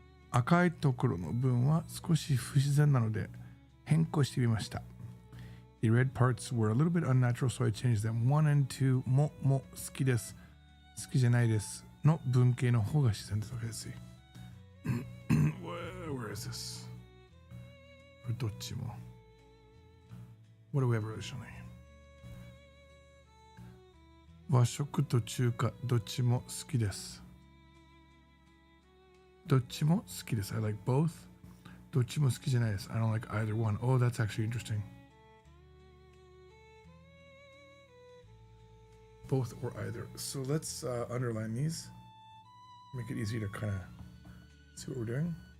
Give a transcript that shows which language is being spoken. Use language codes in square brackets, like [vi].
[ja] 赤いところの文は少し不自然なので変更してみました。 [en] The red parts were a little bit unnatural, so I changed them. [ja] 1 and 2も好きです。好きじゃないですの文型の方が自然です。 [en] Okay, let's see. Where is this? [ja] これどっちも。 [en] What do we have originally? [ja] 和食と中華どっちも好きです。どっちも好きです。 [en] I like both. [ja] どっちも好きじゃないです。 [en] I don't like either one. Oh, that's actually interesting. Both or either. So let's underline these. Make it easy to kind of see what we're doing.